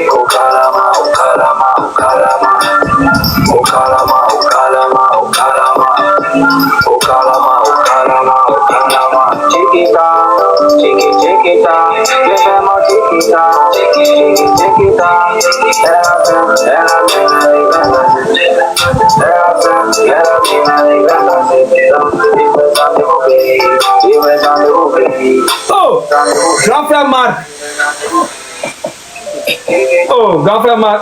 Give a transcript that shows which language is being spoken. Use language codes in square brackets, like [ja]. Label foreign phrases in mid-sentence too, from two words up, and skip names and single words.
[es] Oh calama, oh calama, oh calama, oh calama, oh calama, oh calama, oh calama, oh calama, oh calama. Chiquita, chiquita, déjame chiquita, chiquita, [fr] Oh, grand frère Marc. Oh, grand frère Marc.